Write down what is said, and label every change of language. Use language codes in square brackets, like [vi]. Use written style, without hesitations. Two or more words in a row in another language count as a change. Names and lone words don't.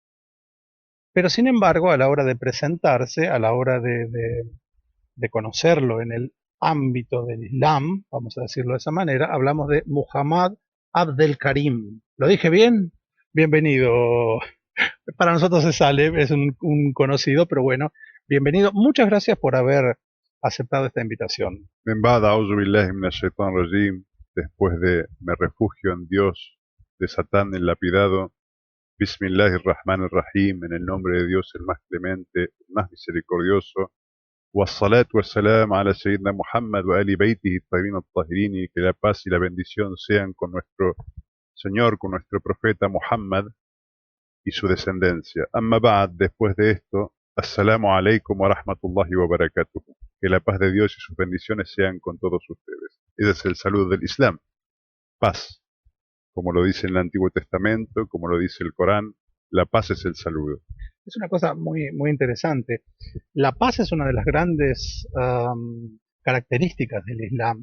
[es] Pero sin embargo, a la hora de presentarse, a la hora de conocerlo en el ámbito del Islam, vamos a decirlo de esa manera, hablamos de Muhammad Abdel Karim. ¿Lo dije bien? Bienvenido. Para nosotros se sale, es un conocido, pero bueno, bienvenido. Muchas gracias por haber aceptado esta invitación. [ar] من بعد أعوذ بالله من الشيطان الرجيم, [es] después de me refugio en Dios de Satán el lapidado, [ar] بسم الله الرحمن الرحيم, [es] en el nombre de Dios el más clemente, el más misericordioso, [ar] والصلاة والسلام على سيدنا محمد وآل بيته الطيبين الطاهرين, [es] y que la paz y la bendición sean con nuestro Señor, con nuestro profeta Muhammad y su descendencia. [ar] أما بعد, [es] después de esto, [ar] السلام عليكم ورحمة الله وبركاته. [es] Que la paz de Dios y sus bendiciones sean con todos ustedes. Ese es el saludo del Islam. Paz. Como lo dice en el Antiguo Testamento, como lo dice el Corán, la paz es el saludo. Es una cosa muy interesante. La paz es una de las grandes características del Islam.